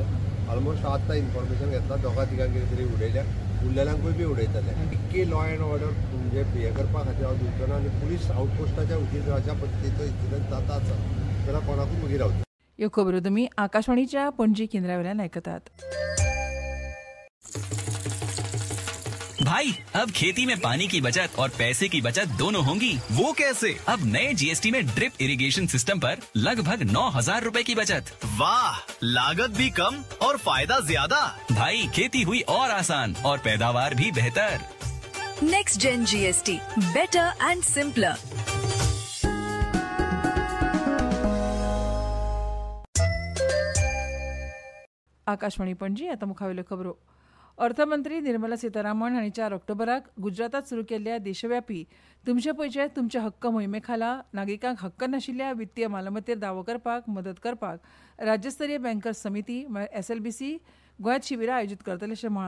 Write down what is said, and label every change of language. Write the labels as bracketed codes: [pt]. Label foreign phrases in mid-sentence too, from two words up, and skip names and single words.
[kok] ऑलमोस्ट आतां इन्फॉर्मेशन घेतला दोगा तिगांक कितें तरी उडयल्या, उरलेल्यांकूय बी उडयतले. इतकी [en] law and order [kok] म्हणजे हे करपा खातीर हांव दिवचो ना आनी पुलीस आउटपोस्टाच्या उचीर अशा पद्दतीचो इन्सिडंट जाता जाल्यार कोणाकूय मुगी रावता. ह्यो खबरो तुमी आकाशवाणीच्या पणजी केंद्रा वयल्यान आयकतात. [hi] भाई अब खेती में पानी की बचत और पैसे की बचत दोनों होंगी। वो कैसे? अब नए जीएसटी में [en] drip irrigation system [hi] पर लगभग 9,000 रूपए की बचत। वाह, लागत भी कम और फायदा ज्यादा। भाई खेती हुई और आसान और पैदावार भी बेहतर। [en] Next Gen GST, better and simpler. [kok] आकाशवाणी पणजी. आता मुखावेल्यो खबरो. अर्थमंत्री निर्मला सीतारामन हांणी 4 ऑक्टोबराक गुजरातात सुरू केल्ल्या देशव्यापी तुमचे पयशे तुमचे हक्क मोहिमे खाला नागरिकांक हक्क नाशिल्ल्या वित्तीय मालमत्तेर दावो करपाक मदत करपाक राज्यस्तरीय बँकर्स समिती म्हळ्यार SLBC गोंयांत शिबिरां आयोजीत करतले अशें म्हळां.